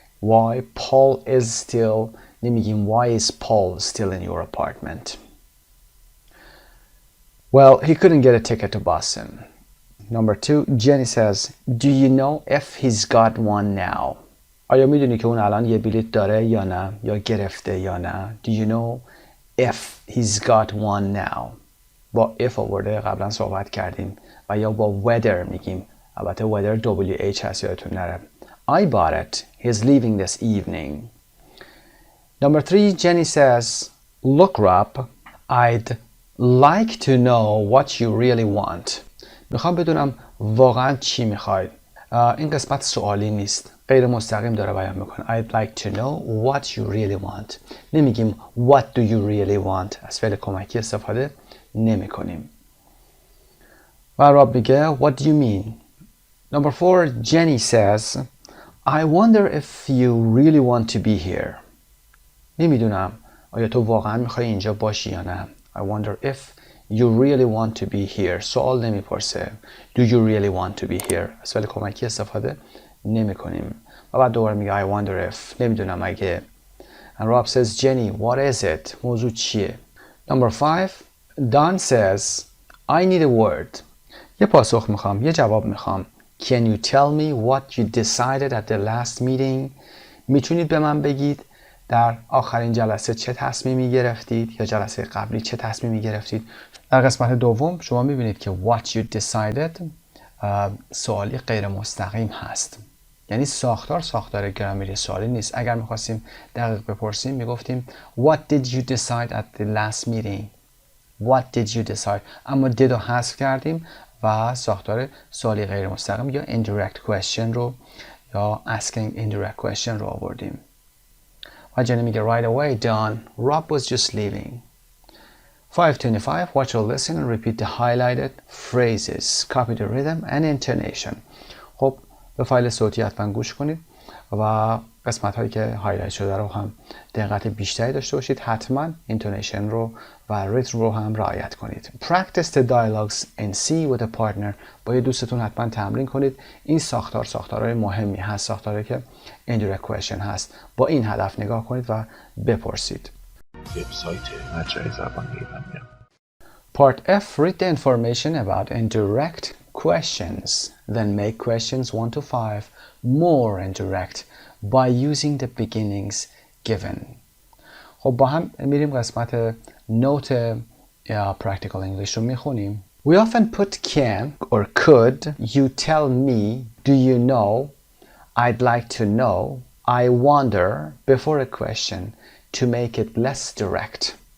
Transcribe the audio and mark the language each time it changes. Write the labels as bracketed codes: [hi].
[en] Why Paul is still [fa] نمیگیم [en] why is Paul still in your apartment? Well, he couldn't get a ticket to Boston. Number 2, Jenny says, do you know if he's got one now? [fa] آیا میدونی که اون الان یه بلیط داره یا نه؟ یا گرفته یا نه؟ [en] Do you know if he's got one now? [fa] با if آورده قبلا صحبت کردیم و یا با whether میگیم. البته whether WH هست یادتون نره. [en] I bought it. He's leaving this evening. Number 3, Jenny says, look Rob, I'd like to know what you really want. [fa] میخوام بدونم واقعا چی میخواید. این قسمت سوالی نیست. غیر مستقیم داره بیان میکنه. [en] I'd like to know what you really want. [fa] نمیگیم [en] what do you really want. [fa] از فعل کمکی استفاده نمی کنیم. و راب میگه [en] what do you mean? Number 4, Jenny says, I wonder if you really want to be here. [fa] نمیدونم آیا تو واقعا میخوای اینجا باشی یا نه. [en] I wonder if you really want to be here. [fa] سوال نمیپرسه. [en] Do you really want to be here? [fa] از فعل کمکی استفاده نمی کنیم. و بعد دوباره میگه [en] I wonder if. [fa] نمیدونم اگه. [en] And Rob says, Jenny, what is it? [fa] موضوع چیه? [en] Number 5, Don says, I need a word. [fa] یه پاسخ میخوام. یه جواب میخوام. [en] Can you tell me what you decided at the last meeting? [fa] میتونید به من بگید در آخرین جلسه چه تصمیمی گرفتید یا جلسه قبلی چه تصمیمی گرفتید؟ در قسمت دوم شما میبینید که [en] what you decided [fa] سوالی غیر مستقیم هست. یعنی ساختار گرامری سوالی نیست. اگر میخواستیم دقیق بپرسیم میگفتیم [en] what did you decide at the last meeting? What did you decide? [fa] اما did رو حذف کردیم و ساختار سوالی غیر مستقیم یا indirect question رو یا asking indirect question رو آوردیم. و جنی میگه [en] right away Don, Rob was just leaving. 525, watch or listen and repeat the highlighted phrases. Copy the rhythm and intonation. [fa] خب به فایل صوتی حتما گوش کنید و قسمت هایی که هایلایت شده رو هم دقت بیشتری داشته باشید. حتما اینتونیشن رو و ریتم رو هم رعایت کنید. [en] Practice the dialogues and see with a partner. [fa] با یه دوستتون حتما تمرین کنید. این ساختارهای مهمی هست. ساختاری که indirect question هست. با این هدف نگاه کنید و بپرسید. وبسایت مجموعه زبان ایرانیان. [en] Part F, read the information about indirect questions. Then make questions 1 to 5 more indirect by using the beginnings given. [fa] خب با هم میریم قسمت نوت practical English رو میخونیم. [en] We often put can or could. You tell me. Do you know? I'd like to know. I wonder before a question to make it less direct.